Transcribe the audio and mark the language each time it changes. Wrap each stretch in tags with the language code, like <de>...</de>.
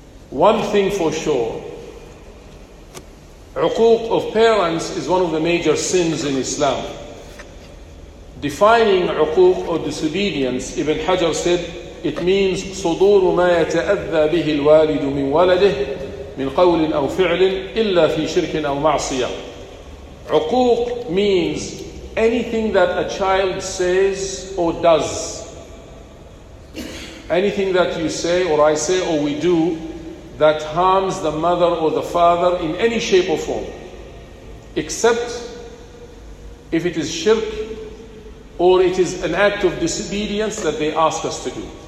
<en>One thing for sure, uquq of parents is one of the major sins in Islam. Defining uquq or disobedience, Ibn Hajar said, it means</en> <ar>صدور ما يتأذى به الوالد من ولده من قول أو فعل إلا في شرك أو معصية.</ar> <en>عقوق means anything that a child says or does. Anything that you say or I say or we do that harms the mother or the father in any shape or form, except if it is shirk or it is an act of disobedience that they ask us to do.</en>